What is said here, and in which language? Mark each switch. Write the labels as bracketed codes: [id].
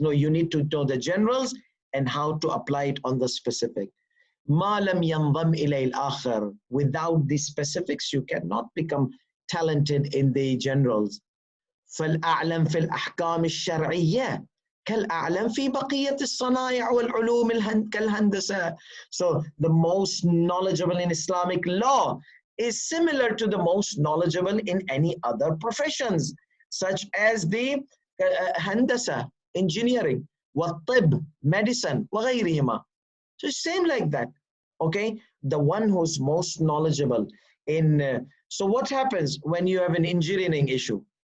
[en] No, you need to know the generals and how to apply it on the specific. [ar] مَا لَمْ يَنْضَمْ إِلَيْهِ الْآخَرِ, [en] without the specifics, you cannot become talented in the generals. [ar] فَالْأَعْلَمْ فِي الْأَحْكَامِ الشَّرْعِيَّةِ كالأعلم في بقية الصنائع والعلوم كالهندسة. [en] So the most knowledgeable in Islamic law is similar to the most knowledgeable in any other professions, such as the handasa, engineering, والطب, medicine, وغيرهما. So it's same like that, okay? The one who's most knowledgeable in, so what happens when you have an engineering issue?